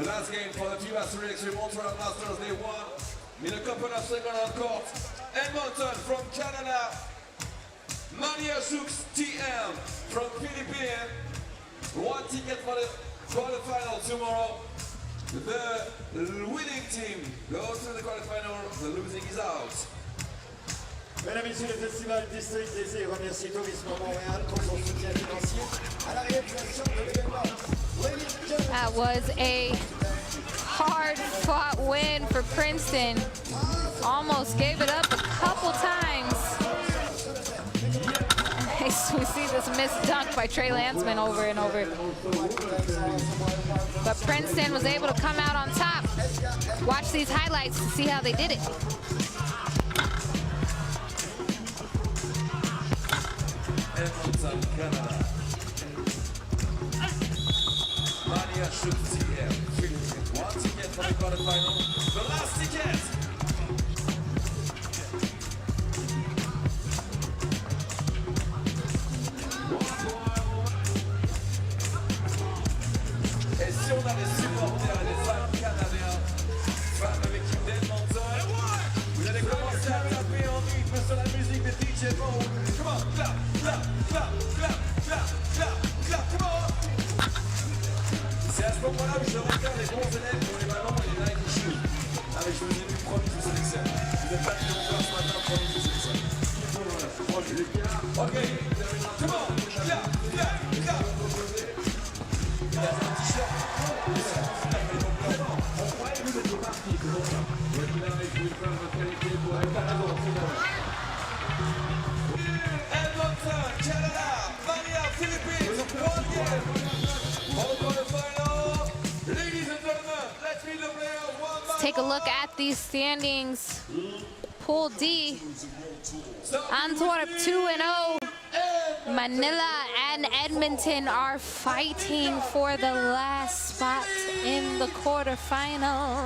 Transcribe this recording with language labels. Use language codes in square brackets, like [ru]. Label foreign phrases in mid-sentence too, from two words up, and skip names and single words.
[en] The last game for the FIBA 3x3 Montreal Masters, they won. In a couple of seconds on court, Edmonton from Canada, Manila Chooks TM from Philippines. 1 ticket for the quarterfinal tomorrow. The winning team goes to the quarterfinal, the losing is out. [fr] Mesdames et messieurs, le Festival District désire remercier Tourisme Montréal pour son soutien financier à la réalisation de l'événement. [en] That was a hard-fought win for Princeton. Almost gave it up a couple times. We see this missed dunk by Trey Lansman over and over. But Princeton was able to come out on top. Watch these highlights to see how they did it. Edmonton, Canada. Manila Chooks TM. 1 ticket for the quarterfinal. The last ticket. [fr] Et si on a des supporters et des fans canadiens, fans de l'équipe d'Edmonton, vous allez commencer à taper en rythme sur la musique de DJ Mo. [en] Come on, clap, clap, clap, clap, clap, clap, clap, come on. [fr] C'est à ce moment-là où je regarde les bons élèves pour les ballons et les Nike shoes. Ah mais je vous ai vu, promis, je vous sélectionne. Vous n'êtes pas mis encore ce matin, promis, je vous sélectionne. [en] Ok, come on, clap, clap, clap. [fr] Il a fait un t-shirt. On croyait que vous étiez partis, c'est pour ça. Et puis là, je vais faire votre qualité pour aller par la Edmonton, Canada, [en] Manila, Philippines, 1 game. For the final, ladies and gentlemen, let's meet the players one by Let's take a look at these standings. Pool D, Antwerp 2-0. Manila and Edmonton are fighting for the last spot in the quarterfinal.